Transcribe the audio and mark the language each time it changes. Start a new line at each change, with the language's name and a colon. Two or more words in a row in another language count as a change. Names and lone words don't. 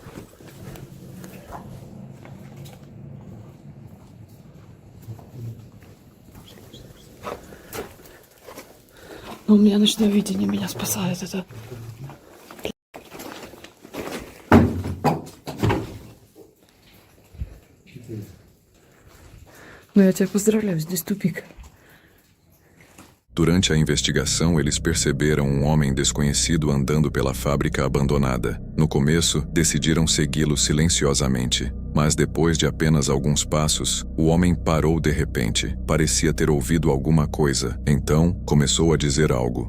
Russian: Но у меня ночное видение меня спасает. Это... Ну, я тебя поздравляю, здесь тупик.
Portuguese: Durante a investigação, eles perceberam um homem desconhecido andando pela fábrica abandonada. No começo, decidiram segui-lo silenciosamente. Mas depois de apenas alguns passos, o homem parou de repente. Parecia ter ouvido alguma coisa. Então, começou a dizer algo.